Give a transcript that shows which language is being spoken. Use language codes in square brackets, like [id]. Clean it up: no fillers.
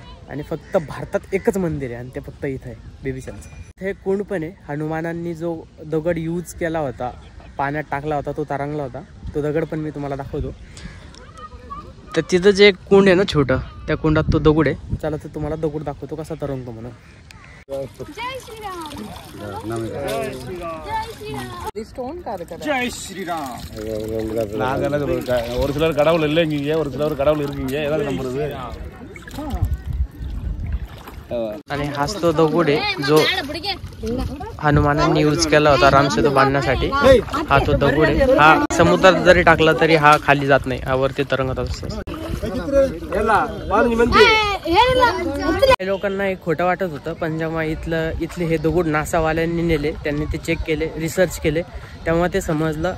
[mr] आणि फक्त भारतात एकच मंदिर आहे आणि ते फक्त इथं आहे बिभीषणचं। हे कुंड पण आहे, हनुमानांनी जो दगड यूज केला होता, पाण्यात टाकला होता, तो तरंगला होता, तो दगड पण मी तुम्हाला दाखवतो। तर तिथं जे एक कुंड आहे ना छोटं, त्या कुंडात तो दगड आहे, चला तर तुम्हाला दगड दाखवतो कसा तरंगतो म्हणून। जय श्रीराम [ta] ஒரு சிலர் கடவுள் இல்லைங்க, ஒரு சிலர் கடவுள் இருக்கீங்க, ஏதாவது நம்புறது। [mr] आणि हाच तो दगड आहे जो हनुमानांनी यूज केला होता रामसेतू बांधण्यासाठी। हा तो दगड आहे, हा समुद्रात जरी टाकला तरी हा खाली जात नाही, हा वरती तरंगत असतो। लोकांना एक खोटं वाटत होतं, पण जेव्हा इथले हे दगड नासावाल्यांनी नेले, त्यांनी ते चेक केले, रिसर्च केले, तेव्हा ते समजलं।